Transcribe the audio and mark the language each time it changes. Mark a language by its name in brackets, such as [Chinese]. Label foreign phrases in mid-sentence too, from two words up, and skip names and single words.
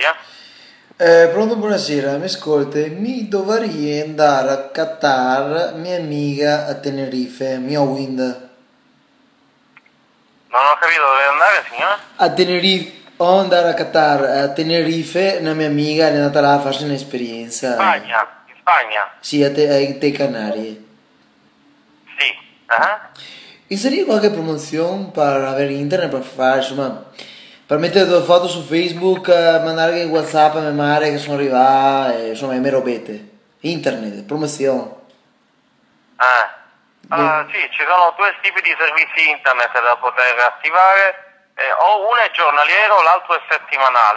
[Italian] Pronto, buonasera, mi ascolti? Mi dovrei andare a Qatar, mia amica a Tenerife, mia Wind. Non ho capito dove andare, signora? A Tenerife, o andare a Qatar, a Tenerife, una mia amica è andata là a farsi un'esperienza. In Spagna? Sì, a te Canarie. Sì. Ah. [Spanish] ¿Y sería [Italian] qualche [Spanish] promoción para ver internet, para [Italian] fare, insomma, per mettere due foto su Facebook, mandare in WhatsApp a mia madre che sono arrivata, insomma, e me robette. Internet, promozione. Allora, sì, ci sono due tipi di servizi internet da poter attivare, o uno è giornaliero, l'altro è settimanale.